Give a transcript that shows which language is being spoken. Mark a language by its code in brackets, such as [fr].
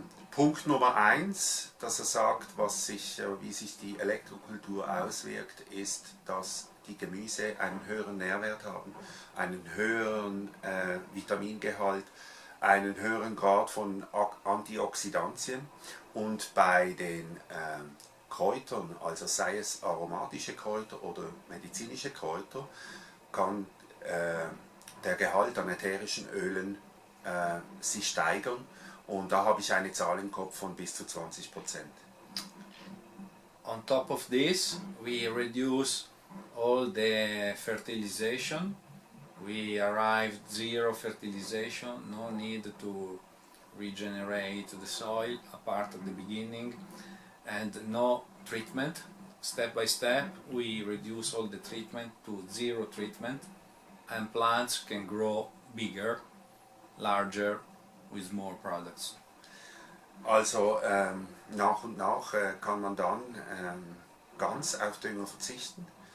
[de] Punkt Nummer 1, dass er sagt, wie sich die Elektrokultur auswirkt, ist, dass die Gemüse einen höheren Nährwert haben, einen höheren Vitamingehalt, einen höheren Grad von Antioxidantien, und bei den Kräutern, also sei es aromatische Kräuter oder medizinische Kräuter, kann der Gehalt an ätherischen Ölen sich steigern, und da habe ich eine Zahl im Kopf von bis zu 20%. [en] On top of this, we reduce all the fertilization. We arrived 0 fertilization, no need to regenerate the soil apart at the beginning, and no treatment. Step by step we reduce all the treatment to 0 treatment, and plants can grow bigger, larger, with more products. [de] Also nach und nach kann man dann ganz auf Dünger verzichten.